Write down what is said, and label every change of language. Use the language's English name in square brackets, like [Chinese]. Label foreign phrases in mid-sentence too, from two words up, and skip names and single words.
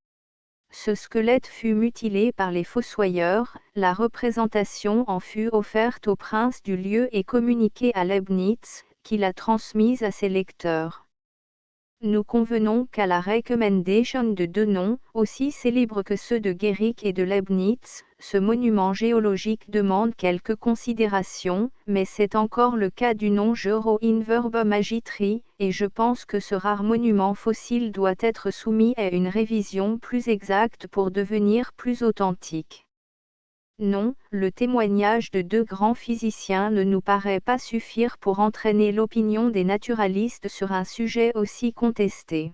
[French] Ce squelette fut mutilé par les fossoyeurs, la représentation en fut offerte au prince du lieu et communiquée à Leibniz, qui l'a transmise à ses lecteurs. Nous convenons qu'à la recommendation de 2 noms, aussi célèbres que ceux de Guéric et de Leibniz, ce monument géologique demande quelques considérations, mais c'est encore le cas du nom Jero in verbum agitri, et je pense que ce rare monument fossile doit être soumis à une révision plus exacte pour devenir plus authentique. Non, le témoignage de 2 grands physiciens ne nous paraît pas suffire pour entraîner l'opinion des naturalistes sur un sujet aussi contesté.